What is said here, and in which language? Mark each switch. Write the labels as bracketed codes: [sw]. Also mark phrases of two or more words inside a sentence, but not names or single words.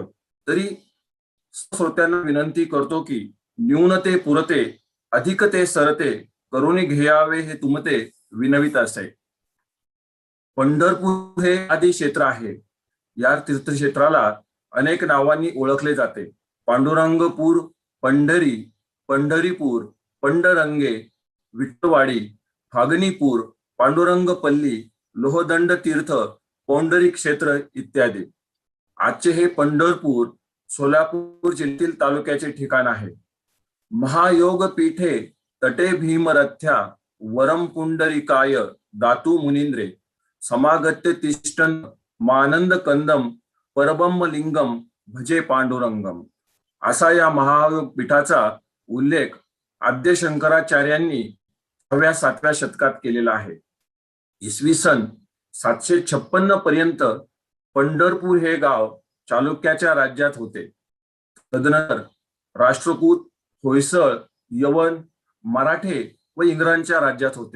[mr] तरी श्रोत्यांना विनंती करतो की न्यूनते पुरते अधिकते सरते, करुणी घ्यावे हे तुमते विनवित असे. पंढरपूर हे आदी क्षेत्र आहे. या तीर्थक्षेत्राला अनेक नावांनी ओळखले जाते. पांडुरंगपूर, पंढरी, पंढरीपूर, पंडरंगे, विठ्ठवाडी, फागणीपूर, पांडुरंगपल्ली, लोहदंड तीर्थ, पौंडरी क्षेत्र इत्यादी. आजचे हे पंढरपूर सोलापूर जिल्ह्यातील तालुक्याचे ठिकाण आहे. [sa] महायोग पीठे तटे भीमरथ्या वरम पुंडरीकाय दातू मुनींद्रे समागत्य तिष्ठन् मानंद कंदम परब्रह्म लिंगम भजे पांडुरंगम. [mr] असा या महायोग पीठाचा उल्लेख आद्य शंकराचार्यांनी 6व्या-7व्या शतकात केलेला आहे. इसवी सन 756 पर्यंत पंढरपूर हे गाव चालुक्याच्या राज्यात होते. तदनंतर राष्ट्रकूट, होयसळ, यवन, मराठे व इंग्रजांच्या राज्यात होते.